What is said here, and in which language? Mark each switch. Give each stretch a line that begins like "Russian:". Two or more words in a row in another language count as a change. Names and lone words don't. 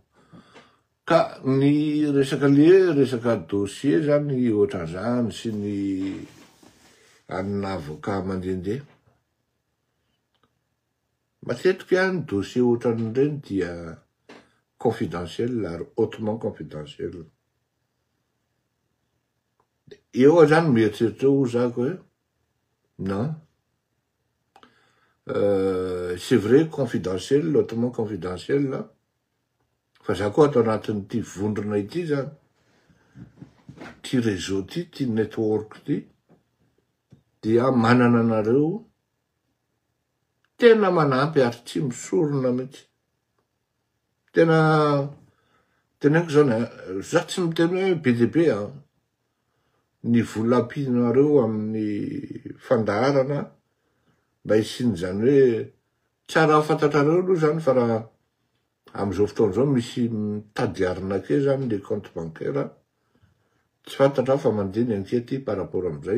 Malagasy: Ka ny resaka dossier zany ohatran zany sy ny anina avocat mandehandeha. Matetika ny dossier ohatran'ireny dia confidentiel ary
French: hautement confidentiel.
Malagasy: Eo zany mieritreritra eo zako hoe non.
French: C'est vrai confidentiel, hautement confidentiel là.
Malagasy: Fa za koa ato anatin'ity vondrona ity zany. Ty réseau ty network ty dia manana anareo tena manampy ary tsy misorona mihitsy. Teneniko zany za tsy miteny hoe be dia be ny vola ampinareo amin'ny fandaharana mba hisin'izany hoe tsara fantatrareo aloha zany fa raha am'izao fotoana zao misy mitady arina ke zany le
French: compte bancaire
Malagasy: tsy fantatra fa mandeha ny ankety
French: par rapport
Malagasy: am'izay.